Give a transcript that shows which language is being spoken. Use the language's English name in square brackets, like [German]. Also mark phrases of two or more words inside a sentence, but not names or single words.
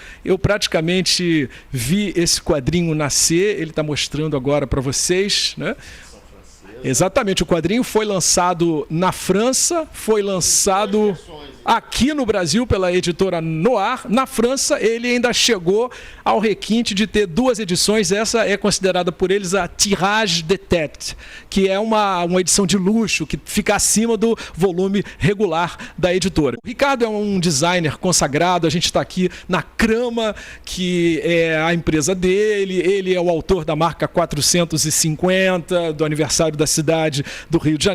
[Portuguese] Eu praticamente vi esse quadrinho nascer, ele está mostrando agora para vocês, né? Exatamente, o quadrinho foi lançado na França, foi lançado aqui no Brasil pela editora Noir. Na França, ele ainda chegou ao requinte de ter 2 edições. Essa é considerada por eles a [French] tirage de tête, [Portuguese] que é uma edição de luxo, que fica acima do volume regular da editora. O Ricardo é um designer consagrado, a gente está aqui na Crama, que é a empresa dele. Ele é o autor da marca 450, do aniversário da cidade do Rio de Janeiro.